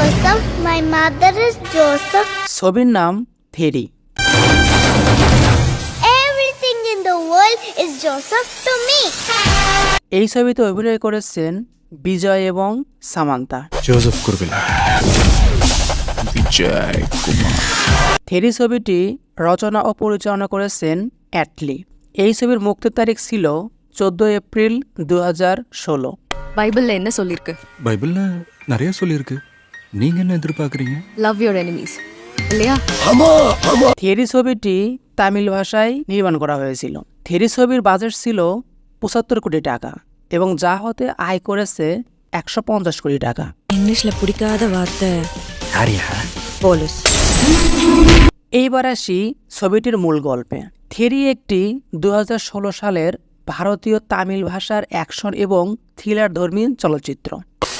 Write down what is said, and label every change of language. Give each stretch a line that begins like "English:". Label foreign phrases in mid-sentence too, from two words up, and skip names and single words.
English: Joseph. My mother is Joseph.
Bangla: ছবির নাম থেরি।
English: Everything in the world is Joseph to me.
Bangla: এই ছবিতে অভিনয় করেছেন বিজয় এবং সামান্তা। জোসেফ কুরবেলা, বিজয় কুমার। থেরি ছবিটি রচনা ও পরিচালনা করেছেন অ্যাটলি। এই ছবির মুক্তির তারিখ ছিল 14 এপ্রিল 2016।
Tamil: பைபிள்ல என்ன சொல்லிருக்கு? பைபிள்ல நிறைய சொல்லியிருக்கு. நீங்க என்ன எதிர்பார்க்குறீங்க?
English: love your enemies
Tamil: இல்லையா?
Bangla: থেরি ছবিটি তামিল ভাষায় নির্মাণ করা হয়েছিল। থেরি ছবির বাজেট ছিল 75 কোটি টাকা এবং যা হতে আয় করেছে 150 কোটি টাকা।
Tamil: இங்கிலீஷ்ல பிடிக்காத வார்த்தை யாரியா? போலீஸ்।
Bangla: এইবার আসি ছবিটির মূল গল্পে। থেরি একটি 2016 সালের ভারতীয় তামিল ভাষার অ্যাকশন এবং থ্রিলার ধর্মী চলচ্চিত্র।